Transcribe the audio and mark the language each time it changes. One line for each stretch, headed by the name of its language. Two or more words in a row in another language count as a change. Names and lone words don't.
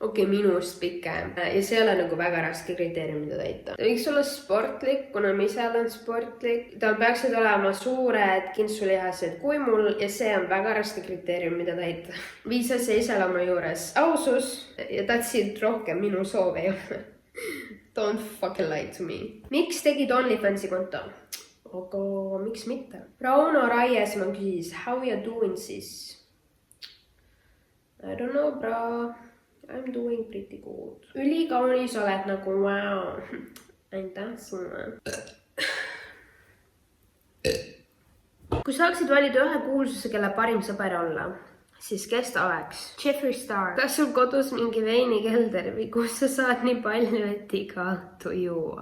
Estonian: okei, minust pikem ja see ei ole nagu väga raske kriteeriumide täita. Ta võiks olla sportlik, kuna ma ise olen sportlik. Tal peaksid olema suured kintsulihased kui mul ja see on väga raske kriteeriumide täita. 5 asja iseloomu juures. Ausus ja tahtsid rohkem minu soove ei ole.
English: Don't fucking lie to me.
Estonian: Miks tegid OnlyFansi konto? Aga miks mitte? Rauno Raiesmaa küsis,
English: how you doing
Estonian: siis?
English: I don't know, bro. I'm doing pretty good.
Estonian: Ülikaunis oled nagu wow. Aitäh sulle. Kui saaksid valida ühe kuulsuse, kelle parim sõber olla, siis kes ta oleks? Jeffree Star. Kas sul kodus mingi veinikelder või kus sa saad nii palju, et igatu juua?